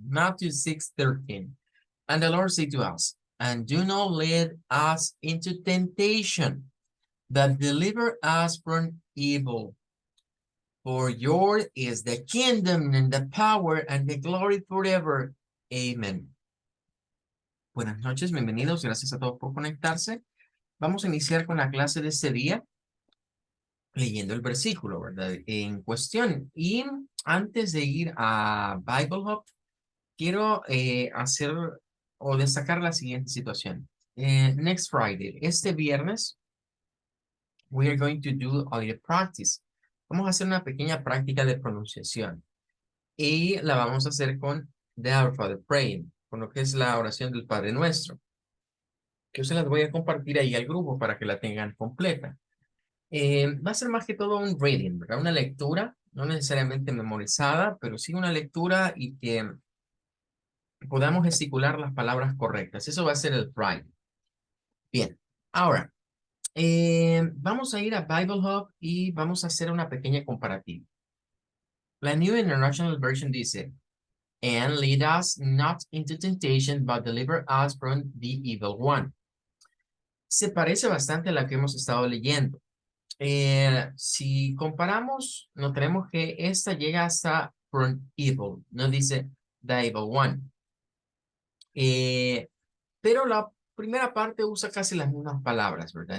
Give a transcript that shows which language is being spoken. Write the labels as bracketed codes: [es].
[en] Matthew 6:13. And the Lord said to us, "And do not lead us into temptation, but deliver us from evil. For yours is the kingdom and the power and the glory forever. Amen." [es] Buenas noches, bienvenidos, gracias a todos por conectarse. Vamos a iniciar con la clase de este día leyendo el versículo, ¿verdad? En cuestión. Y antes de ir a Bible Hub, quiero hacer o destacar la siguiente situación. [en] Next Friday, [es] este viernes, [en] we are going to do a little practice. [es] Vamos a hacer una pequeña práctica de pronunciación. Y la vamos a hacer con [en] the Our Father Praying, [es] con lo que es la oración del Padre Nuestro, que yo se las voy a compartir ahí al grupo para que la tengan completa. Va a ser más que todo un reading, ¿verdad? Una lectura, no necesariamente memorizada, pero sí una lectura y que podamos gesticular las palabras correctas. Eso va a ser el Friday. Bien, ahora, vamos a ir a Bible Hub y vamos a hacer una pequeña comparativa. [en] La New International Version dice, "And lead us not into temptation, but deliver us from the evil one." [es] Se parece bastante a la que hemos estado leyendo. Si comparamos, notaremos que esta llega hasta [en] from evil, [es] no dice [en] the evil one. [es] Pero la primera parte usa casi las mismas palabras, ¿verdad?